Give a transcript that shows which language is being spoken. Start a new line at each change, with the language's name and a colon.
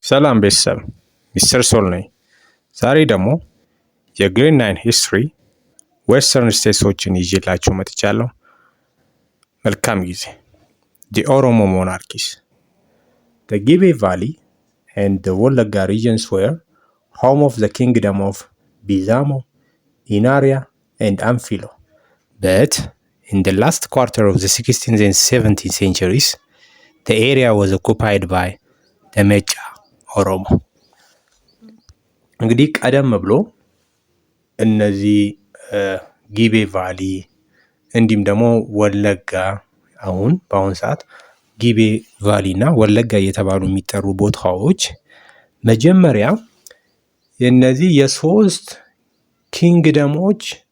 Amharic: ሰላም ቤተሰብ፣ ሚስተር ሶል ነኝ። ዛሬ ደግሞ የግሬድ 9 ሂስትሪ ዌስተርን ስቴትሶችን ይዤላችሁ መጥቻለሁ። መልካም ጊዜ።
English: The Oromo monarchies. The Gibe Valley and the Wolaga regions were home of the kingdom of Bizamo, Inaria, and Amphilo. But in the last quarter of the 16th and 17th centuries, the area was occupied by the Mecha ኦሮሞ።
Amharic: እንግዲህ ቀደም ብሎ እነዚህ ጊቤ ቫሊ እንዲሁም ደግሞ ወለጋ በአሁን ሰዓት ጊቤ ቫሊ እና ወለጋ እየተባሉ የሚጠሩ ቦታዎች መጀመሪያ የነዚህ የሶስት ኪንግደሞች